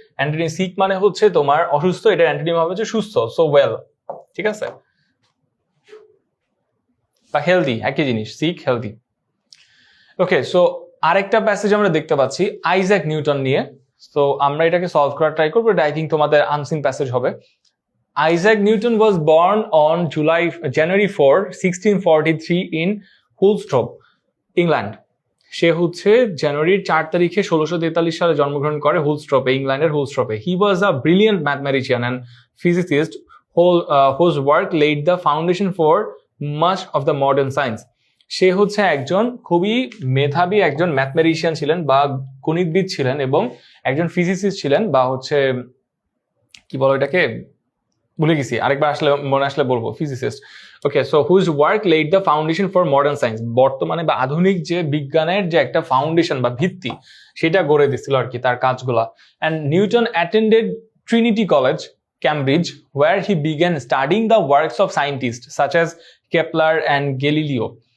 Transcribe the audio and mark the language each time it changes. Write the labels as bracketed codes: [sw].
[bn] Antonym sick মানে হচ্ছে তোমার অসুস্থ, এটার অ্যান্টোনিম হবে যে সুস্থ, সো ওয়েল, ঠিক আছে? বা হেলদি, একই জিনিস, সিক হেলদি। ওকে, সো আরেকটা প্যাসেজ আমরা দেখতে পাচ্ছি আইজ্যাক নিউটন নিয়ে, সো আমরা এটাকে সলভ করার ট্রাই করবো। এটা আই থিঙ্ক তোমাদের আনসিন প্যাসেজ হবে। [en] Isaac Newton was born on January 4, 1643 in Woolsthorpe, England. [bn] সে হচ্ছে জানুয়ারির 4 তারিখে 1643 সালে জন্মগ্রহণ করে হুলস্ট্রপে, ইংল্যান্ডের হুলস্ট্রপে। [en] He was a brilliant mathematician and physicist whose work laid the foundation for much of the modern science. [bn] সে হচ্ছে একজন খুবই মেধাবী একজন ম্যাথমেটিশিয়ান ছিলেন বা গণিতবিদ ছিলেন এবং একজন ফিজিসিস্ট ছিলেন, বা হচ্ছে কি বলো এটাকে, ভুলে গেছি, আরেকবার আসলে মনে আসলে বলবো, physicist. Okay, so [en] whose work laid the foundation for modern science, [bn] বর্তমানে বা আধুনিক যে বিজ্ঞানের যে একটা ফাউন্ডেশন বা ভিত্তি সেটা গড়ে দিচ্ছিল আর কি তার কাজগুলা। [en] And Newton attended Trinity College, Cambridge, where he began studying the works of scientists such as Kepler and Galileo.